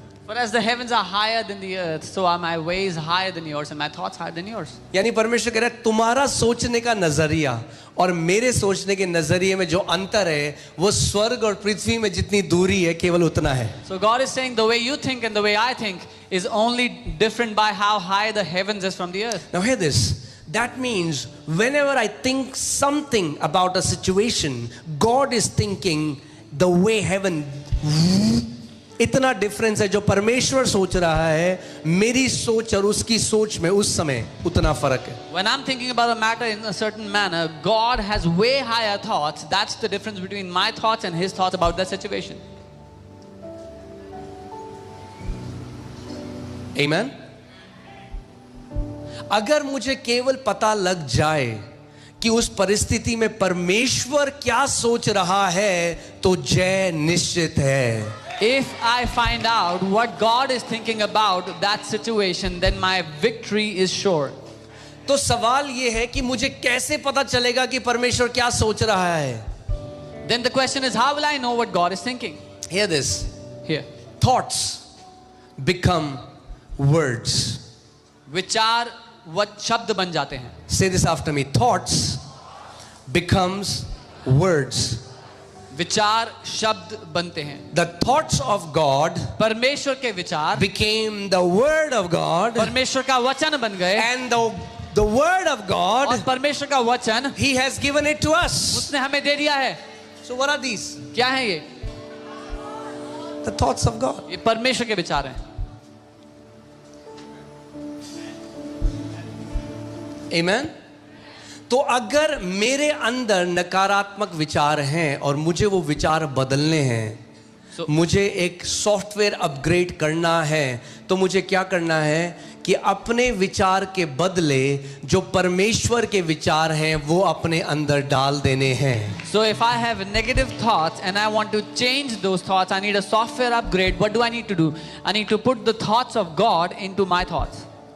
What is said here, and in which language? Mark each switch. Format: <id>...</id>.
<en>For as the heavens are higher than the earth, so are my ways higher than yours and my thoughts higher than yours.</en> <hi>यानी परमेश्वर कह रहा है तुम्हारा सोचने का नजरिया और मेरे सोचने के नजरिए में जो अंतर है वो स्वर्ग और पृथ्वी में जितनी दूरी है केवल उतना है।</hi> <en>So God is saying the way you think and the way I think is only different by how high the heavens is from the earth. Now hear this. That means whenever I think something about a situation, God is thinking the way heaven.</en> <hi>इतना difference है, जो परमेश्वर सोच रहा है मेरी सोच और उसकी सोच में उस समय उतना फर्क है।</hi> <en>When I'm thinking about a matter in a certain manner, God has way higher thoughts. That's the difference between my thoughts and His thoughts about that situation. Amen.</en> <hi>अगर मुझे केवल पता लग जाए कि उस परिस्थिति में परमेश्वर क्या सोच रहा है, तो जय निश्चित है.</hi> <en>If I find out what God is thinking about that situation, then my victory is sure.</en> <hi>तो सवाल ये है कि मुझे कैसे पता चलेगा कि परमेश्वर क्या सोच रहा है?</hi> <en>Then the question is, how will I know what God is thinking? Hear this. Here. Thoughts become words.</en> <hi>विचार वह शब्द बन जाते हैं.</hi> <en>Say this after me. Thoughts becomes words.</en> <hi>विचार शब्द बनते हैं.</hi> <en>The thoughts of God</en> <hi>परमेश्वर के विचार</hi> <en>became the word of God,</en> <hi>परमेश्वर का वचन बन गए.</hi> <en>and the word of</en> <hi>और</hi> <en>God,</en> <hi>परमेश्वर का वचन</hi> <en>He has given it to us.</en> <hi>उसने हमें दे दिया है.</hi> <en>So what are these?</en> <hi>क्या है ये?</hi> <en>The thoughts of God.</en> <hi>ये परमेश्वर के विचार हैं.</hi> <en>Amen.</en> <hi>तो अगर मेरे अंदर नकारात्मक विचार हैं और मुझे वो विचार बदलने हैं, मुझे एक सॉफ्टवेयर अपग्रेड करना है, तो मुझे क्या करना है कि अपने विचार के बदले जो परमेश्वर के विचार हैं वो अपने अंदर डाल देने हैं.</hi> <en>So if I have negative thoughts and I want to change those thoughts, I need a software upgrade. What do I need to do? I need to put the thoughts of God into my thoughts.</en>